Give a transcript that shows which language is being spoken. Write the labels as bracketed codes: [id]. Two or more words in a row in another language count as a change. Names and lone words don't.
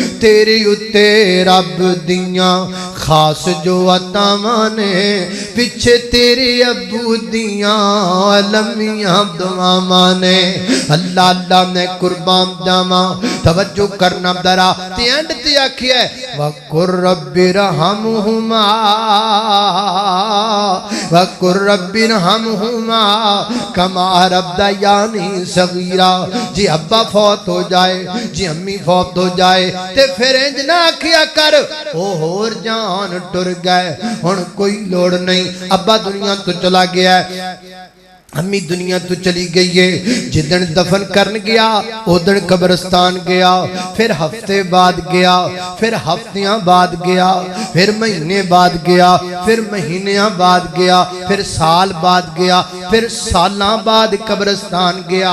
[pa] تیرے اتے رب دیاں خاص جو عطاواں نیں، پچھے تیرے ابو دیاں لمیاں دعاواں نیں. اللہ اللہ میں قربان جاواں. توجہ کرنا درا تے اینڈ تے آکھیا [ar] وقل رب ارحمهما، وقل رب ارحمهما كما ربياني صغيرا. [pa] جی ابا فوت ہو جائے، جی امی فوت ہو جائے تے فیر انج نہ آکھیا کر او ہور جان ٹر گئے، ہن کوئی لوڑ نہیں. ابا دنیا توں چلا گیا، امی دنیا توں چلی گئی ہے. جدن دفن کرن گیا ادن قبرستان گیا، فیر ہفتے بعد گیا، فیر ہفتیاں بعد گیا، فیر مہینے بعد گیا، فیر مہینیاں بعد گیا، فیر سال بعد گیا، فیر سالاں بعد قبرستان گیا.